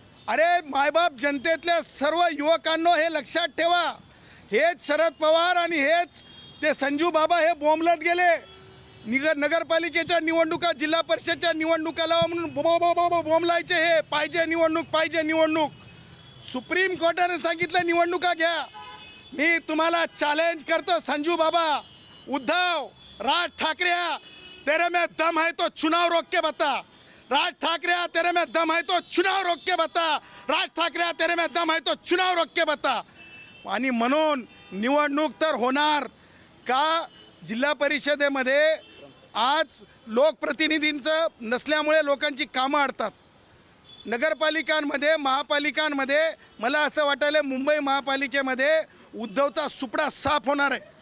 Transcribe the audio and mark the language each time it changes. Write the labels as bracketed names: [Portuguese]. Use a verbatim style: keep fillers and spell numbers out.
[Marathi] अरे मायबाप जनतेतल्या सर्व युवकांनो, हे लक्षात ठेवा. हेच शरद पवार आणि हेच ते संजू बाबा हे बोंबलत गेले. निगर नगरपालिकेच्या निवडणुका, जिल्हा परिषदच्या निवडणुका लावा म्हणून बो बो बो बो बोंबलायचे. हे पाहिजे निवडणूक, पाहिजे निवडणूक. सुप्रीम कोर्टाने सांगितलं निवडणुका घ्या. मी तुम्हाला चॅलेंज करतो, [Hindi] संजू बाबा, उद्धव, राज ठाकरे, तेरे में दम है तो चुनाव रोक के बता. राज ठाकरे, तेरे में दम है तो चुनाव रोक के बता. राज ठाकरे, तेरे में दम है तो चुनाव रोक के बता. [Marathi] आणि म्हणून निवडणूक तर होणार का? जिल्हा परिषदेमध्ये आज लोकप्रतिनिधींचं नसल्यामुळे लोकांची कामं अडतात. नगरपालिकांमध्ये महापालिकांमध्ये मला असं वाटायला मुंबई महापालिकेमध्ये उद्धवचा सुपडा साफ होणार आहे.